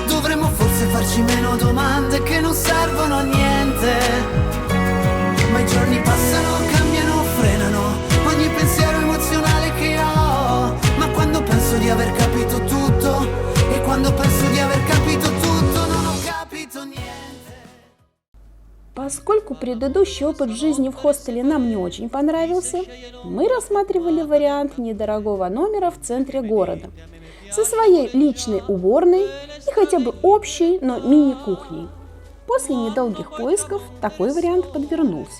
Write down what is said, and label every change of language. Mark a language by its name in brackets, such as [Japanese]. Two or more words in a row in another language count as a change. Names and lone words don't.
[Italian] Dovremmo forse farci meno domande che non servono a niente. Ma i giorni passano, cambiano, frenano ogni pensiero emozionale che ho. Ma quando penso di aver capito tutto, e quando penso di aver capito tutto, non ho capito niente. [Russian] Поскольку предыдущий опыт жизни в хостеле нам не очень понравился, мы рассматривали вариант недорогого номера в центре города со своей личной уборной и хотя бы общей, но мини-кухней. После недолгих поисков такой вариант подвернулся.